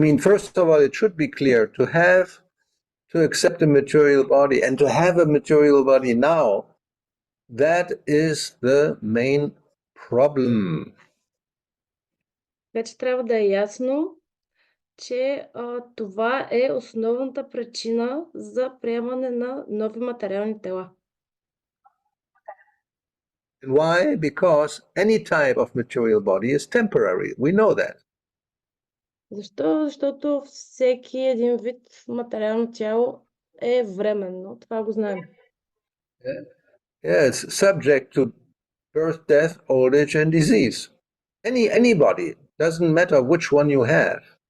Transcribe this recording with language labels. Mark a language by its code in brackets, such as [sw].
[en] First of all, it should be clear to accept a material body and to have a material body now, that is the main problem. [bg] Вече трябва да е ясно, че това е основната причина за приемане на нови материални тела. [en] And why? Because any type of material body is temporary. We know that. [bg] Защо? Защото всеки един вид материално тяло е временно. Това го знаем. [en] Yeah, it's subject to birth, death, old age, and disease. Any body, doesn't matter which one you have.